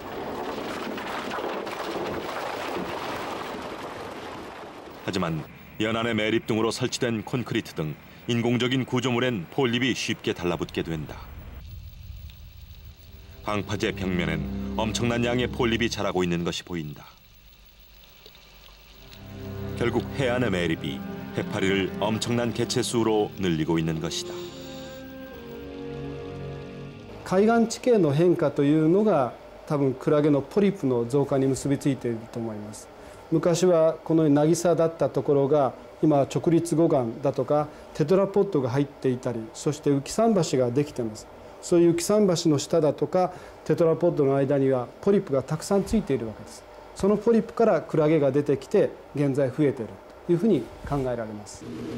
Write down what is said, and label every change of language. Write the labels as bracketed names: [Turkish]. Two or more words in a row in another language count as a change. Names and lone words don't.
[Korean] 하지만 연안의 매립 등으로 설치된 콘크리트 등 인공적인 구조물엔 폴립이 쉽게 달라붙게 된다. 방파제 벽면엔 엄청난 양의 폴립이 자라고 있는 것이 보인다. 결국 해안의 매립이 해파리를 엄청난 개체수로 늘리고 있는 것이다. [Japanese] 海岸地形の変化というのが多分クラゲのポリプの増加に結びついていると思います。昔はこのように渚だったところが今は直立護岸だとかテトラポッドが入っていたり、そして浮き桟橋ができています。そういう浮き桟橋の下だとかテトラポッドの間にはポリプがたくさんついているわけです。そのポリプからクラゲが出てきて現在増えているというふうに考えられます。